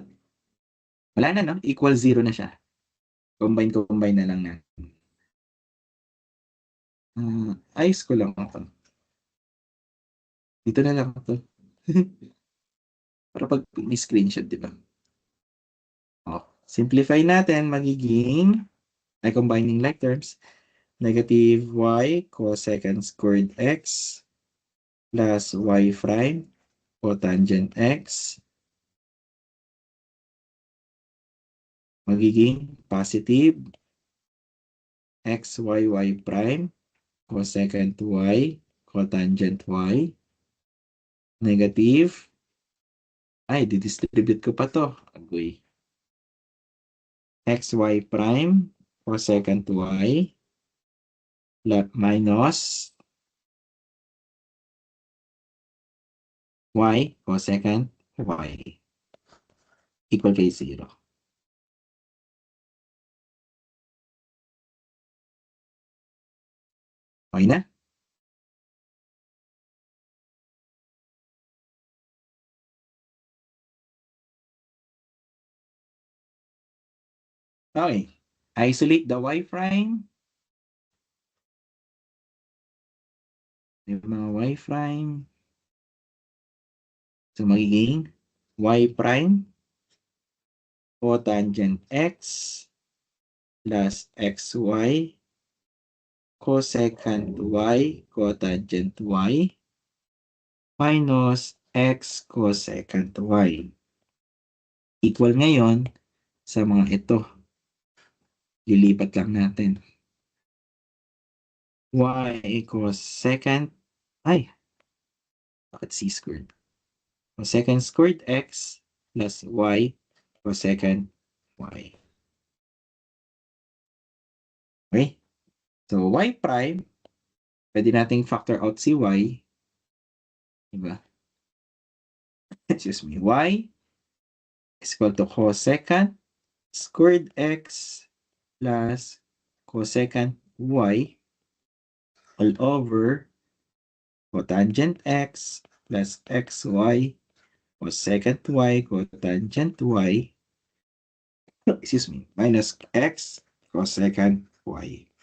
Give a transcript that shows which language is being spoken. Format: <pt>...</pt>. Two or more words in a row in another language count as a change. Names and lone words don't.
<tl>Wala na 'no, equal 0 na siya. Combine na lang natin. Ayos ko lang 'to. Dito na lang 'to. Para 'pag may screenshot, 'di ba?</tl> <en>Simplify</en> <tl>natin magiging</tl> <en>combining like terms, negative y cosecant squared x plus y prime cotangent x magiging positive xyy prime cosecant y cotangent y negative</en> <tl>di-distribute ko pa 'to, agoy.</tl> <en>Xy prime cosecant y minus y cosecant y equal kay 0.</en> <tl>Okay na? Okay.</tl> <en>Isolate the y prime.</en> <tl>Yung mga</tl> <en>y prime. So, magiging y prime cotangent x plus xy cosecant y cotangent y minus x cosecant y.</en> <tl>Equal ngayon sa mga ito. Lilipat lang natin. Y cosecant, bakit c squared?</tl> <en>Cosecant squared x plus y cosecant y. Okay? So, y prime,</en> <tl>pwede nating factor out si y. Diba?</tl> <en>Excuse me. Y is equal to cosecant squared x plus cosecant y all over cotangent x plus xy cosecant y cotangent y excuse me, minus x cosecant y.</en>